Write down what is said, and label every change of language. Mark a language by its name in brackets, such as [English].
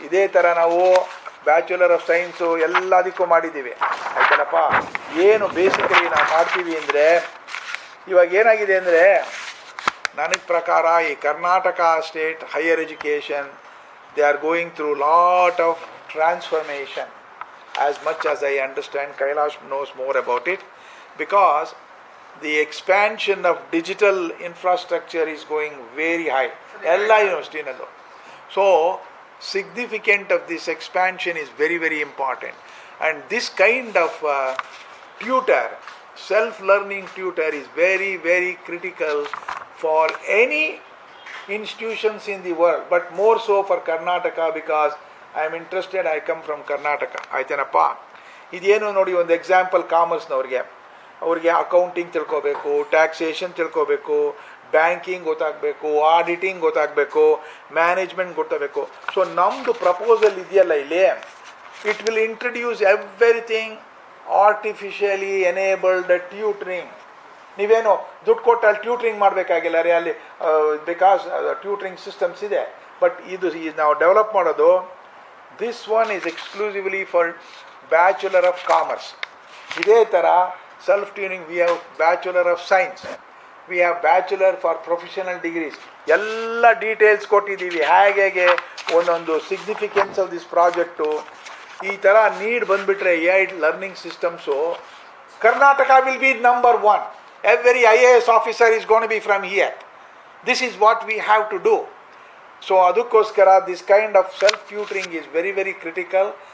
[Kannada] ಇದೇ ಥರ ನಾವು ಬ್ಯಾಚುಲರ್ ಆಫ್ ಸೈನ್ಸು ಎಲ್ಲದಕ್ಕೂ ಮಾಡಿದ್ದೀವಿ. ಆಯ್ತಲ್ಲಪ್ಪ. ಏನು ಬೇಸಿಕಲಿ ನಾವು ಮಾಡ್ತೀವಿ ಅಂದರೆ, ಇವಾಗ ಏನಾಗಿದೆ ಅಂದರೆ, ನನಗೆ ಪ್ರಕಾರ ಈ Karnataka state higher education, [English] They are going through lot of transformation. As much as I understand, Kailash knows more about it, because the expansion of digital infrastructure is going very high. [Kannada] ಎಲ್ಲ ಯೂನಿವರ್ಸಿಟಿನಲ್ಲೂ. [English] So significant of this expansion is very, very important. And this kind of tutor, self-learning tutor, is very, very critical for any institutions in the world, but more so for Karnataka, because I am interested. I come from Karnataka. [Kannada] ಆಯ್ತೇನಪ್ಪ. ಇದೇನು ನೋಡಿ, ಒಂದು example ಕಾಮರ್ಸ್ನವ್ರಿಗೆ, ಅವ್ರಿಗೆ accounting ತಿಳ್ಕೊಬೇಕು, taxation ತಿಳ್ಕೊಬೇಕು, banking ಗೊತ್ತಾಗಬೇಕು, auditing ಗೊತ್ತಾಗಬೇಕು, management ಗೊತ್ತಾಗಬೇಕು. So ನಮ್ಮದು ಪ್ರಪೋಸಲ್ ಇದೆಯಲ್ಲ ಇಲ್ಲಿ, [English] It will introduce everything artificially enabled tutoring. [Kannada] ನೀವೇನು ದುಡ್ಡು ಕೊಟ್ಟು ಅಲ್ಲಿ ಟ್ಯೂಟ್ರಿಂಗ್ ಮಾಡಬೇಕಾಗಿಲ್ಲ ರೀ ಅಲ್ಲಿ, ಬಿಕಾಸ್ ಟ್ಯೂಟ್ರಿಂಗ್ ಸಿಸ್ಟಮ್ಸ್ ಇದೆ. ಬಟ್ ಇದು ನಾವು ಡೆವಲಪ್ ಮಾಡೋದು, [English] This one is exclusively for bachelor of commerce. [Kannada] ಇದೇ ಥರ [English] Self tuning we have bachelor of science, we have bachelor for professional degrees. [Kannada] ಎಲ್ಲ ಡೀಟೇಲ್ಸ್ ಕೊಟ್ಟಿದ್ದೀವಿ, ಹೇಗೆ ಒಂದೊಂದು [English] Significance of this project. [Kannada] ಈ ಥರ ನೀಡ್ ಬಂದುಬಿಟ್ರೆ AI learning systems, [English] Karnataka will be number 1. Every IAS officer is going to be from here. This is what we have to do. So [Kannada] ಅದಕ್ಕೋಸ್ಕರ [English] this kind of self-tutoring is very, very critical.